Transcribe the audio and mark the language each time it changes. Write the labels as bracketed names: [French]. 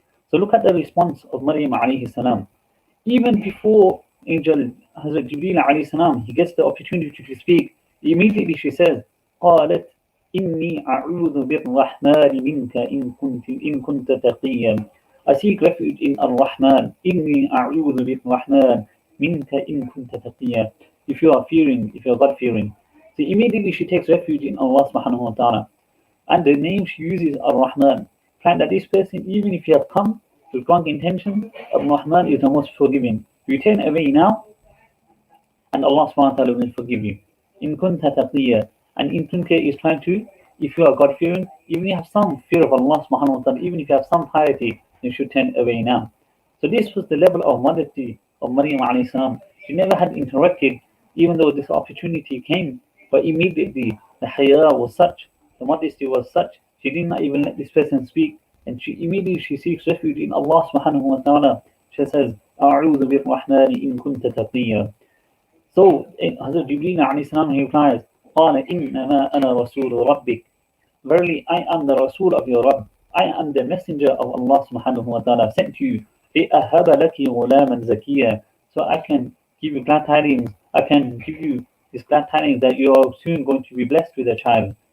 [English] So look at the response of Maryam alayhi salam. Even before Angel Hazrat Jibreel alayhi salam, he gets the opportunity to speak, immediately she says, [Arabic] قالت إني أعوذ بالرحمن منك إن كنت تقيا. [English] I seek refuge in Ar-Rahman. [Arabic] إني أعوذ بالرحمن منك إن كنت تقيا. [English] If you are God-fearing. So immediately she takes refuge in Allah subhanahu wa ta'ala. And the name she uses, Ar-Rahman. Find that this person, even if you have come with wrong intention, Ar-Rahman is the most forgiving. You turn away now, and Allah subhanahu wa ta'ala will forgive you. [Arabic] In kunta taqiyya. [English] And in kunta is trying to, if you are God-fearing, even if you have some fear of Allah subhanahu wa ta'ala, even if you have some piety, you should turn away now. So this was the level of modesty of Maryam alayhi salam. She never had interrupted, even though this opportunity came, but immediately the haya was such, the modesty was such, she did not even let this person speak, and she immediately seeks refuge in Allah subhanahu wa ta'ala. She says, [Arabic] أعوذ بالرحمن إن كنت تقيا. [English] So Hazrat Jibreel alayhi salam, he replies, [Arabic] قال إنما أنا رسول ربك. [English] Verily I am the Rasul of your Rabb. I am the messenger of Allah subhanahu wa ta'ala sent to you. [Arabic] لأهب لك غلاما زكيا. [English] So I can give you glad tidings. I can give you this glad tidings that you are soon going to be blessed with a child.